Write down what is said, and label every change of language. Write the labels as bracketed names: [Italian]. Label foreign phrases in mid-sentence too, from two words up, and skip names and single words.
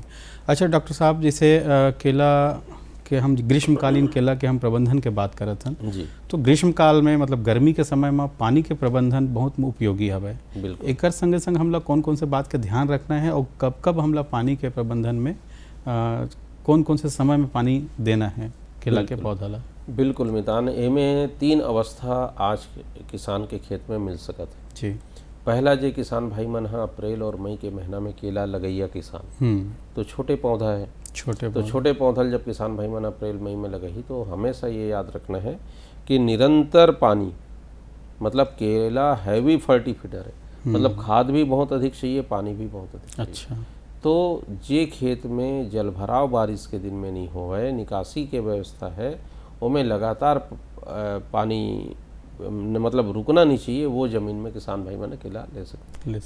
[Chhattisgarhi] अच्छा डॉक्टर साहब, जैसे केला के हम ग्रीष्मकालीन केला के हम प्रबंधन के बात करत हन जी, तो ग्रीष्म काल में मतलब गर्मी के समय में पानी के प्रबंधन बहुत उपयोगी हवे। बिल्कुल। एक संगे संग हमला कौन से बात का ध्यान रखना है और कब हमला पानी के प्रबंधन में कौन से समय में पानी देना है केला के पौधा ला? बिल्कुल मितान, एमे 3 अवस्था आज किसान के खेत में मिल सकत है जी। पहला जे किसान भाई मन अप्रैल और मई के महीना में केला लगैया किसान, तो छोटे पौधा है, छोटे पौधा जब किसान भाई मन अप्रैल मई में लगही तो हमेशा ये याद रखना है कि निरंतर पानी, मतलब केला [English] heavy fertifitter [Chhattisgarhi] है, मतलब खाद भी बहुत अधिक चाहिए, पानी भी बहुत अधिक चाहिए। अच्छा। तो जे खेत में जलभराव बारिश के दिन में नहीं हो है, निकासी के व्यवस्था है, उनमें लगातार पानी मतलब रुकना नहीं चाहिए, वो ज़मीन में किसान भाई मैंने केला ले सकते।